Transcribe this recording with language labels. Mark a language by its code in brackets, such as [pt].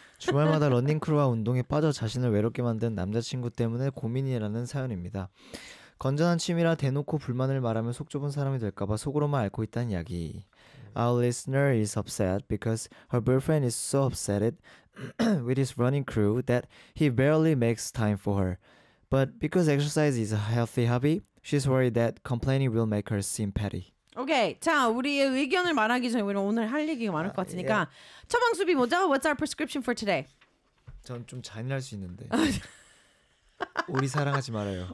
[ko] 주말마다 러닝크루와 운동에 빠져 자신을 외롭게 만든 남자친구 때문에 고민이라는 사연입니다. 건전한 취미라 대놓고 불만을 말하면 속 좁은 사람이 될까봐 속으로만 앓고 있다는 이야기. [en] Our listener is upset because her boyfriend is so upset with his running crew that he barely makes time for her. But because exercise is a healthy hobby, she's worried that complaining will make her seem petty. [ko] 오케이, 자 우리의 의견을 말하기 전에 우리는 오늘 할 얘기가 많을 것 같으니까 yeah. 처방수비 뭐죠? [en] What's our prescription for today? [ko] 전 좀 잔인할 수 있는데 우리 사랑하지 말아요